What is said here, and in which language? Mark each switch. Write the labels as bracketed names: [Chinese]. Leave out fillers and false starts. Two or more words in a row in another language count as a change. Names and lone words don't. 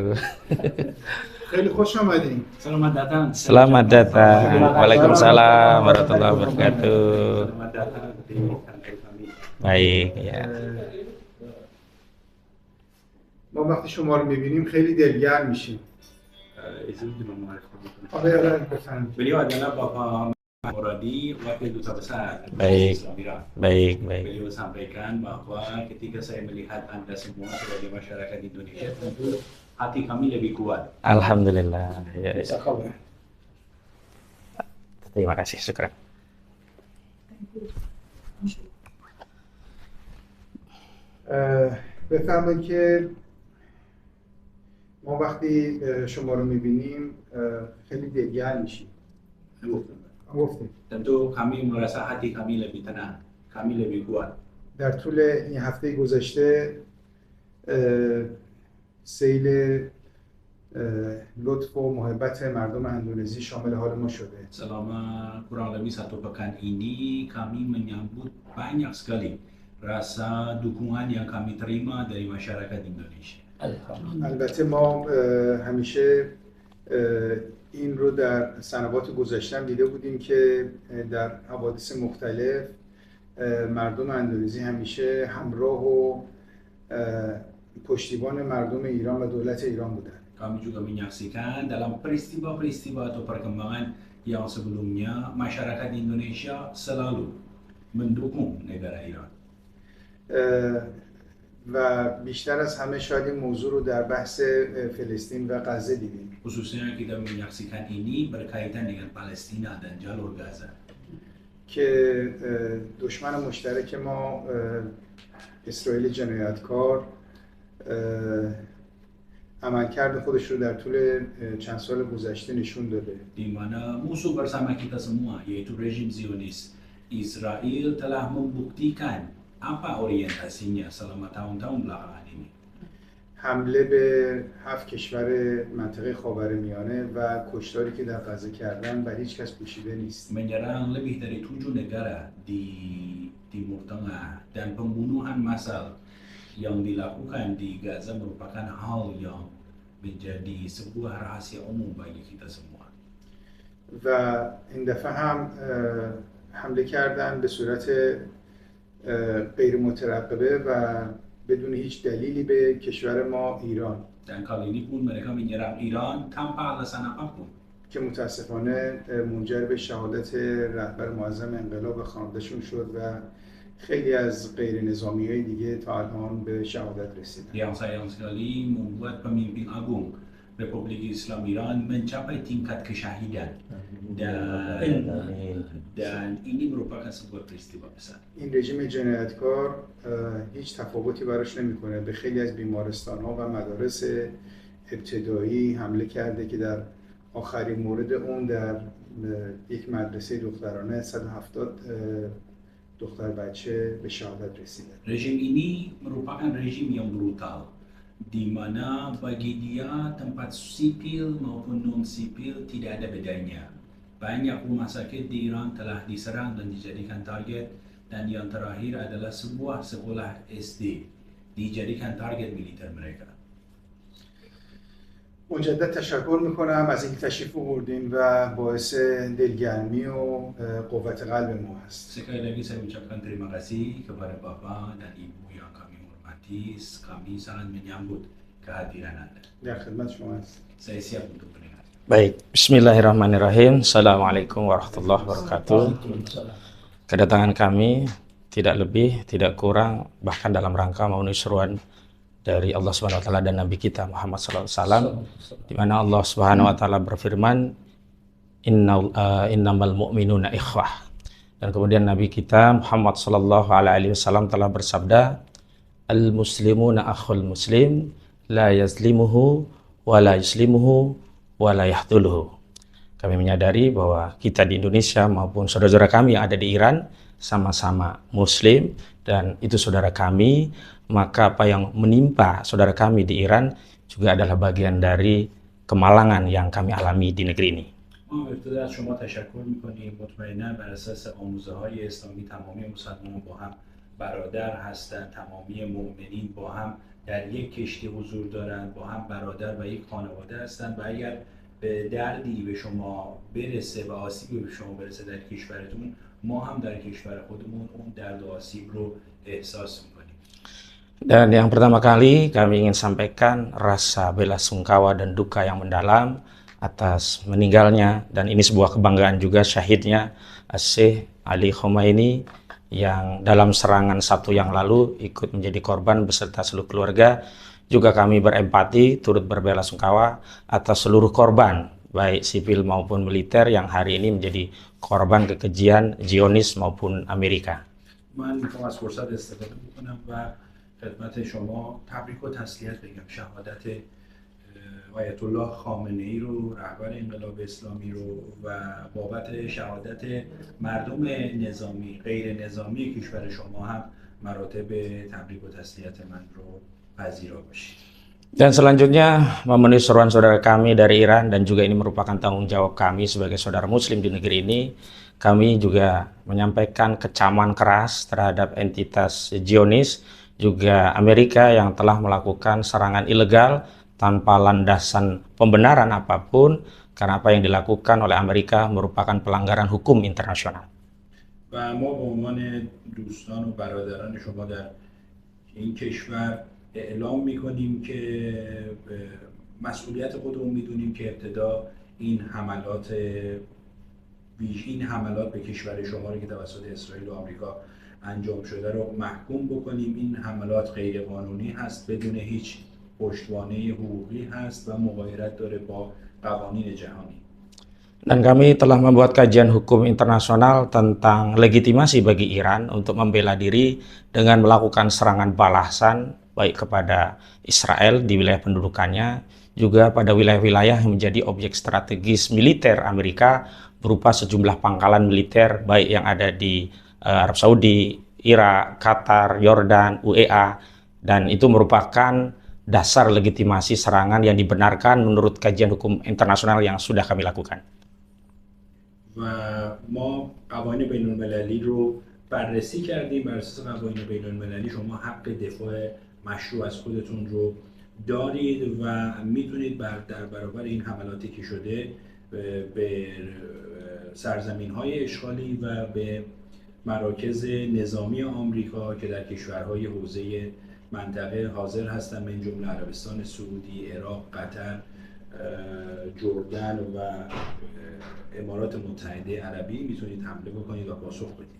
[Persian] خیلی خوش آمدین. [Indonesian] Selamat datang. Selamat datang. [Arabic] وعليكم السلام ورحمة الله وبركاته. [Indonesian] Selamat datang di kantor kami. Baik ya. [Persian] ما وقتی شما رو میبینیم خیلی دلگرم میشیم. [Indonesian] Izin dimemperkenalkan. [Persian] آقای ارائه بفرمایید. [Indonesian] Beliau adalah Bapak Muradi, Wakil Duta Besar Baik. Iran. Baik, baik. Beliau sampaikan bahwa ketika saya melihat Anda semua sebagai masyarakat Indonesia, tentu hati kami lebih kuat. Alhamdulillah. Ya, ya. [Persian] خبر. [Indonesian] Terima kasih, syukran. [Persian] بفرمایید که ما وقتی شما رو میبینیم خیلی دلگرم میشیم. گفتیم. [Indonesian] Tentu kami merasa hati kami lebih tenang, kami lebih kuat. [Persian] در طول این هفته گذشته سیل لطف و محبت مردم اندونزی شامل حال ما شده. [Indonesian] Selama kurang lebih 1 pekan ini kami menyambut banyak sekali rasa dukungan yang kami terima dari masyarakat Indonesia. [Persian] البته ما همیشه این رو در سنوات گذشته دیده بودیم که در حوادث مختلف مردم اندونزی همیشه همراه و پشتیبان مردم ایران و دولت ایران بودن. [Indonesian] Kami juga menyaksikan dalam peristiwa-peristiwa atau perkembangan yang sebelumnya masyarakat Indonesia selalu mendukung negara Iran. [Persian] و بیشتر از همه شاید این موضوع رو در بحث فلسطین و غزه دیدیم. [Indonesian] Khususnya kita menyaksikan ini berkaitan dengan Palestina dan jalur Gaza. [Persian] که دشمن مشترک ما اسرائیل جنایتکار عملکرد خودش رو در طول چند سال گذشته نشون داده. [Indonesian] Di mana musuh bersama kita semua yaitu rejim Zionis Israel telah membuktikan apa orientasinya selama tahun-tahun belakangan ini. [Persian] حمله به 7 کشور منطقه خاورمیانه و کشتاری که در غزه کردن و هیچ کس پوشیده نیست. [Indonesian] Menyerang lebih dari 7 negara di Timur Tengah dan pembunuhan massal yang dilakukan di Gaza merupakan hal yang menjadi sebuah rahasia umum bagi kita semua. [Persian] و این دفعه هم حمله کردن به صورت غیر مترقبه و بدون هیچ دلیلی به کشور ما ایران. [Indonesian] Dan kali ini pun mereka menyerang Iran tanpa alasan apapun. [Persian] که متاسفانه منجر به شهادت رهبر معظم انقلاب خانواده‌شون شد و خیلی از غیر نظامی‌های دیگه تا الان به شهادت رسیدن. [Indonesian] Yang sayang sekali membuat pemimpin agung Republik Islam Iran mencapai tingkat kesyahidan dan ini merupakan sebuah peristiwa besar. [Persian] این رژیم جنایتکار هیچ تفاوتی براش نمی‌کنه. به خیلی از بیمارستان‌ها و مدارس ابتدایی حمله کرده که در آخرین مورد اون در یک مدرسه دخترانه 170 دختر بچه به شهادت رسیدن. [Indonesian] Rejim ini merupakan rejim yang brutal, di mana bagi dia tempat sipil maupun non-sipil tidak ada bedanya. Banyak rumah sakit di Iran telah diserang dan dijadikan target, dan yang terakhir adalah sebuah sekolah SD dijadikan target militer mereka. [Persian] مجدد تشکر میکنم از اینکه تشریف آوردین و باعث دلگرمی و قوت قلب ما هست. [Indonesian] Sekali lagi saya ucapkan terima kasih kepada Bapak dan Ibu yang kami hormati. Kami sangat menyambut kehadiran Anda. [Persian] در خدمت شما هست. [Indonesian] Saya siap untuk mendengar. [Arabic] Baik, بسم الله الرحمن الرحيم. السلام عليكم ورحمة الله وبركاته. [Indonesian] Kedatangan kami tidak lebih, tidak kurang, bahkan dalam rangka memenuhi seruan dari Allah [Arabic] سبحانه وتعالى [Indonesian] dan Nabi kita Muhammad [Arabic] صلى الله عليه وسلم, [Indonesian] di mana Allah [Arabic] سبحانه وتعالى [Indonesian] berfirman, [Arabic] إنما المؤمنون إخوة. [Indonesian] Dan kemudian Nabi kita Muhammad [Arabic] صلى الله عليه وسلم [Indonesian] telah bersabda, [Arabic] المسلمون أخو المسلم، لا يظلمه ولا يسلمه ولا يخذله. [Indonesian] Kami menyadari bahwa kita di Indonesia maupun saudara-saudara kami yang ada di Iran sama-sama muslim dan itu saudara kami, maka apa yang menimpa saudara kami di Iran juga adalah bagian dari kemalangan yang kami alami di negeri ini. [Persian] ما ابتدا از شما تشکر میکنیم. مطمئنا بر اساس آموزه های اسلامی تمامی مسلمانان با هم برادر هستند، تمامی مؤمنین با هم در یک کشتی حضور دارند، با هم برادر و یک خانواده هستند و اگر به دردی به شما برسه و آسیبی به شما برسه در کشورتون، ما هم در کشور خودمون اون درد و آسیب رو احساس میکنیم. [Indonesian] Dan yang pertama kali kami ingin sampaikan rasa bela sungkawa dan duka yang mendalam atas meninggalnya, dan ini sebuah kebanggaan juga syahidnya Syekh Ali Khomeini yang dalam serangan Sabtu yang lalu ikut menjadi korban beserta seluruh keluarga. Juga kami berempati turut berbela sungkawa atas seluruh korban baik sipil maupun militer yang hari ini menjadi korban kekejian Zionis maupun Amerika. [Persian] من میخوام از فرصت استفاده بکنم و خدمت شما تبریک و تسلیت بگم. شهادت آیت الله خامنه ای رو، رهبر انقلاب اسلامی رو، و بابت شهادت مردم نظامی غیر نظامی کشور شما هم مراتب تبریک و تسلیت من رو پذیرا باشید. [Indonesian] Dan selanjutnya memenuhi seruan saudara kami dari Iran, dan juga ini merupakan tanggung jawab kami sebagai saudara muslim di negeri ini. Kami juga menyampaikan kecaman keras terhadap entitas Zionis, juga Amerika yang telah melakukan serangan ilegal tanpa landasan pembenaran apapun, karena apa yang dilakukan oleh Amerika merupakan pelanggaran hukum internasional. [Persian] و ما به عنوان دوستان و برادران شما در این کشور اعلام میکنیم که مسئولیت خودمون میدونیم که ابتدا این حملات به کشور شما رو که توسط اسرائیل و آمریکا انجام شده رو محکوم بکنیم. این حملات غیر قانونی هست، بدون هیچ پشتوانه حقوقی هست و مغایرت داره با قوانین جهانی. [Indonesian] Dan kami telah membuat kajian hukum internasional tentang legitimasi bagi Iran untuk membela diri dengan melakukan serangan balasan baik kepada Israel di wilayah pendudukannya, juga pada wilayah-wilayah yang menjadi objek strategis militer Amerika berupa sejumlah pangkalan militer baik yang ada di Arab Saudi, Irak, Qatar, Yordan, UEA, dan itu merupakan dasar legitimasi serangan yang dibenarkan menurut kajian hukum internasional yang sudah kami lakukan. [Persian] و ما قوانین بین المللی رو بررسی کردیم. بر اساس قوانین بین المللی شما حق دفاع مشروع از خودتون رو دارید و میتونید در برابر این حملاتی که شده به سرزمین‌های اشغالی و به مراکز نظامی آمریکا که در کشورهای حوزه منطقه حاضر هستن، من جمله عربستان سعودی، عراق، قطر، جردن و امارات متحده عربی میتونید حمله بکنید و پاسخ بدید.